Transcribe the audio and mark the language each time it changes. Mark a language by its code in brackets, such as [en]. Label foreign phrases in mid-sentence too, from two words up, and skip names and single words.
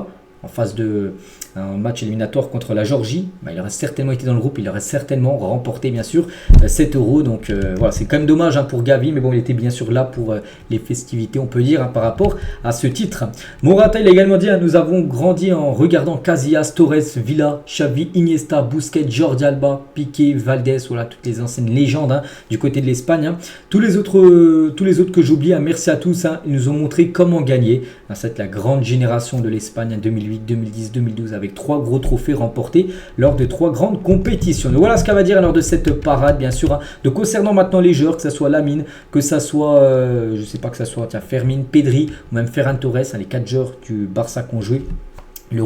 [fr] En phase de un match éliminatoire contre la Géorgie, il aurait certainement été dans le groupe, il aurait certainement remporté bien sûr cet Euro. Donc voilà, c'est quand même dommage pour Gavi, mais bon, il était bien sûr là pour les festivités, on peut dire, par rapport à ce titre. Morata, il a également dit, nous avons grandi en regardant Casillas, Torres, Villa, Xavi, Iniesta, Busquets, Jordi Alba, Piqué, Valdés, voilà, toutes les anciennes légendes du côté de l'Espagne. Tous les autres que j'oublie, merci à tous, ils nous ont montré comment gagner. C'est la grande génération de l'Espagne 2008, 2010, 2012 avec 3 gros trophées remportés lors de 3 grandes compétitions. Donc voilà ce qu'elle va dire lors de cette parade bien sûr. Donc concernant maintenant les joueurs, que ce soit Lamine, que ce soit je sais pas, que ce soit Fermín, Pedri ou même Ferran Torres, les 4 joueurs du Barça qui ont joué l'Euro.